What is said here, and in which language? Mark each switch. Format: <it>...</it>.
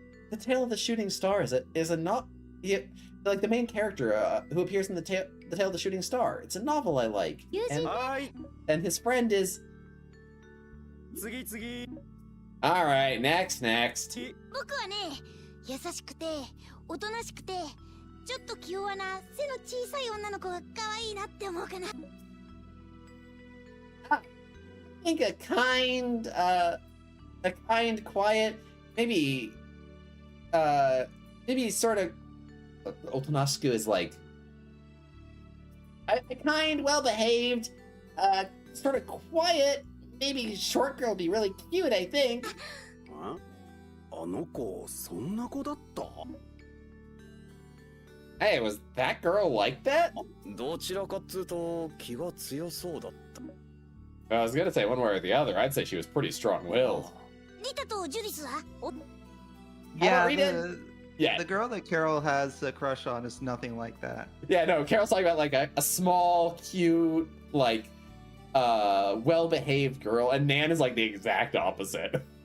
<en>The Tale of the Shooting Star is like the main character who appears in the Tale of the Shooting Star. It's a novel I like. And his friend is</en> <ja>次次</ja> <en>All right, next.</en> <ja>僕はね、優しくておとなしくてちょっと気弱な背の小さい女の子が可愛いなって思うかな。</ja> <en>I think a kind, quiet, maybe sort of otonashiku is like a kind, well-behaved, sort of quiet, maybe short girl would be really cute, I think.</en> <ja>あの子そんな子だった？</ja> <en>Hey, was that girl like that?</en> <ja>どちらかっつうと気が強そうだった。</ja> <en>I was gonna say one way or the other. I'd say she was pretty strong-willed.</en> <ja>リタとジュディスは？</ja> <en>Yeah, Rita? Yeah. the girl that Carol has a crush on is nothing like that. Yeah, no, Carol's talking about like a small, cute, like, well-behaved girl, and Nan is like the exact opposite.</en>